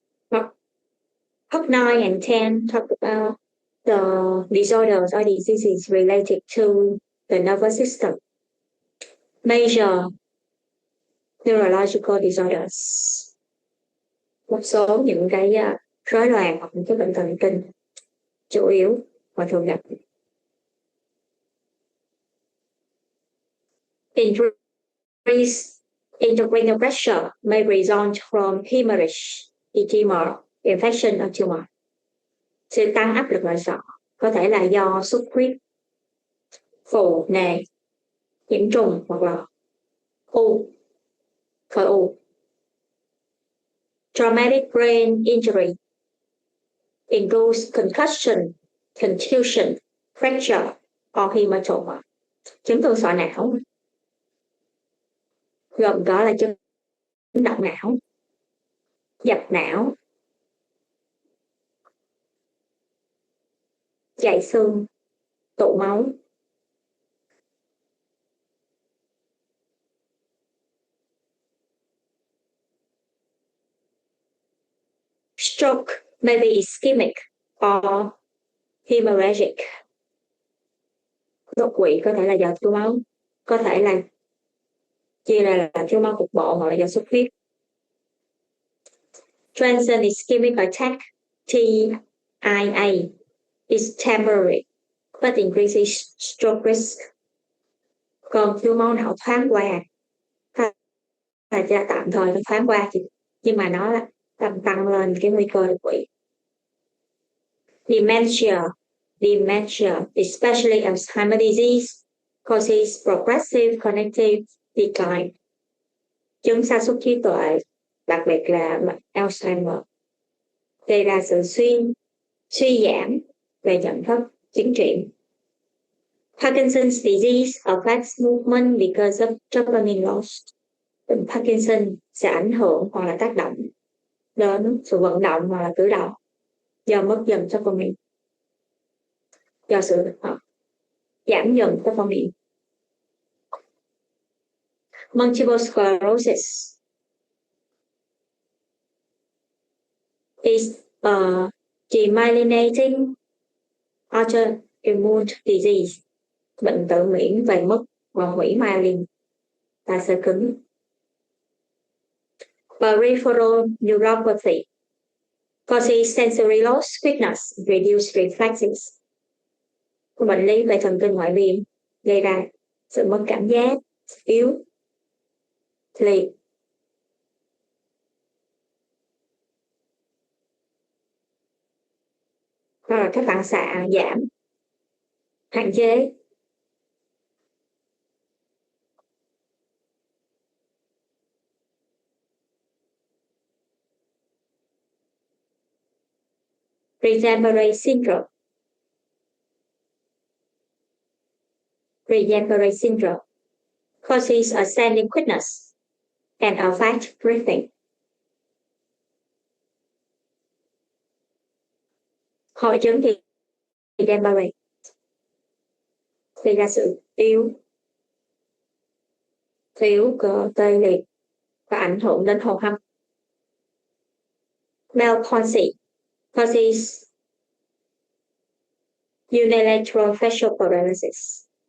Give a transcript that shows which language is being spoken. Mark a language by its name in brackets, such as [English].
[English] Hook 9 and 10 talk about the disorders or diseases related to the nervous system. Major neurological disorders. [Vietnamese] Một số những cái rối loạn hoặc những cái bệnh thần kinh chủ yếu và thường gặp. [English] Increased intracranial pressure may result from hemorrhage, edema, infection or tumor. [Vietnamese] Sự tăng áp lực nội sọ có thể là do xuất huyết, phù nề, nhiễm trùng hoặc là khối u. [English] Traumatic brain injury includes concussion, contusion, fracture or hematoma. [Vietnamese] Chấn thương sọ não gồm có là chấn động não, dập não, chảy xương, tụ máu. [English] Stroke may be ischemic or hemorrhagic. [Vietnamese] Đột quỵ có thể là do thiếu máu, có thể là chia ra là thiếu máu cục bộ hoặc là do xuất huyết. [English] Transient ischemic attack TIA is temporary but increases stroke risk. [Vietnamese] Còn thiếu máu não thoáng qua là tạm thời nó thoáng qua nhưng mà nó làm tăng lên cái nguy cơ đột quỵ. [English] Dementia, especially Alzheimer's disease, causes progressive cognitive decline. [Vietnamese] Chứng sa sút trí tuệ, đặc biệt là Alzheimer, gây ra sự suy giảm về nhận thức, tiến triển. [English] Parkinson's disease affects movement because of dopamine loss. [Vietnamese] Bệnh Parkinson sẽ ảnh hưởng hoặc là tác động đến sự vận động hoặc là cử động do mất dần dopamine, do sự giảm dần dopamine. [English] Multiple sclerosis is a demyelinating autoimmune disease, [Vietnamese] bệnh tự miễn về mất và hủy myelin là xơ cứng. [English] Peripheral neuropathy causes sensory loss, weakness, reduced reflexes. [Vietnamese] Bệnh lý về thần kinh ngoại biên gây ra sự mất cảm giác, yếu, liệt. Rồi các phản xạ giảm, hạn chế. [English] Guillain-Barré syndrome. Guillain-Barré syndrome causes a standing quickness and a fast breathing. [Vietnamese] Hội chứng Guillain-Barré gây ra sự thiếu cơ tê liệt và ảnh hưởng đến hô hấp. [English] Bell palsy causes unilateral facial paralysis.